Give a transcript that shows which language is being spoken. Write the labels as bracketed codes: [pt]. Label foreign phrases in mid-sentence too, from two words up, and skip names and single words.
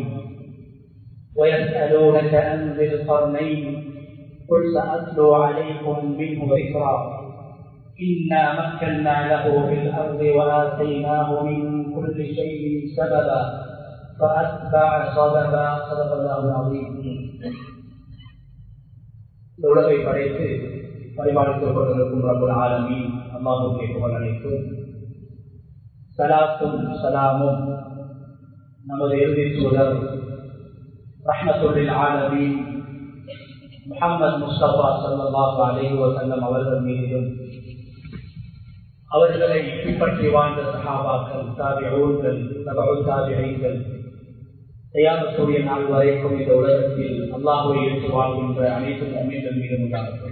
[ar] ويسألونك عن ذي القرنين قل سأتلو عليكم منه ذكرا إنا مكنا له في الأرض وآتيناه من كل شيء سببا فأتبع سببا. صدق الله العظيم. [ta] இந்த உலகை படைத்து பரிபாலித்துக் கொண்டிருக்கும் [ar] رب العالمين [ta] அல்லாஹ்வுக்கே புகழ் அனைத்தும். ஸலாத்தும் ஸலாமும் நமது இறுதி தூதர் [ar] رحمة للعالمين [ta] முஹம்மது முஸ்தபா [ar] صلى الله عليه وسلم [ta] அவர்கள் மீதும், அவர்களை பின்பற்றி வாழ்ந்த சஹாபாக்கள், தாபிஊன்கள், தபஉ தாபிஈன்கள், கியாமத்துடைய நாள் வரைக்கும் இந்த உலகத்தில் அல்லாஹ்வை ஏற்று வாழ்கின்ற அனைத்து முஃமின்கள் மீதும் உண்டாகட்டும்.